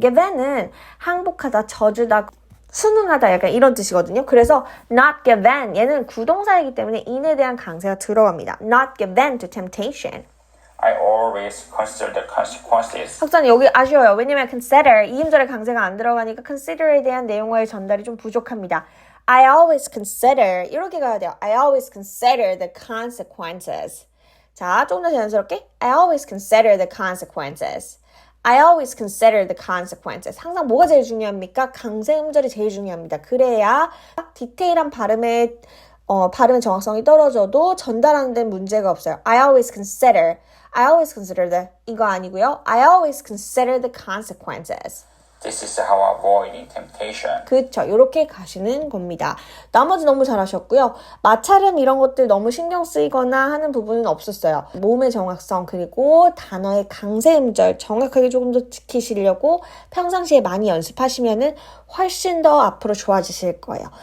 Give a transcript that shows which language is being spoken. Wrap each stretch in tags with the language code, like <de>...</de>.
<ko>give in은 항복하다, 져주다, 순응하다 약간 이런 뜻이거든요. 그래서 not give in 얘는 구동사이기 때문에 in에 대한 강세가 들어갑니다.</ko> <en>Not give in to temptation. I always consider the consequences.</en> <ko>학생 여기 아쉬워요. 왜냐면 consider 이음절에 강세가 안 들어가니까 consider에 대한 내용과의 전달이 좀 부족합니다.</ko> <en>I always consider</en> <ko>이렇게 가야 돼요.</ko> <en>I always consider the consequences.</en> <ko>자, 조금 더 자연스럽게</ko> <en>I always consider the consequences. I always consider the consequences.</en> <ko>항상 뭐가 제일 중요합니까? 강세 음절이 제일 중요합니다. 그래야 디테일한 발음의 정확성이 떨어져도 전달하는 데는 문제가 없어요.</ko> <en>I always consider the</en> <ko>이거 아니고요.</ko> <en>I always consider the consequences. This is how avoiding temptation.</en> <ko>그쵸. 이렇게 가시는 겁니다. 나머지 너무 잘하셨고요. 마찰음 이런 것들 너무 신경 쓰이거나 하는 부분은 없었어요. 모음의 정확성 그리고 단어의 강세 음절 정확하게 조금 더 지키시려고 평상시에 많이 연습하시면은 훨씬 더 앞으로 좋아지실 거예요.</ko>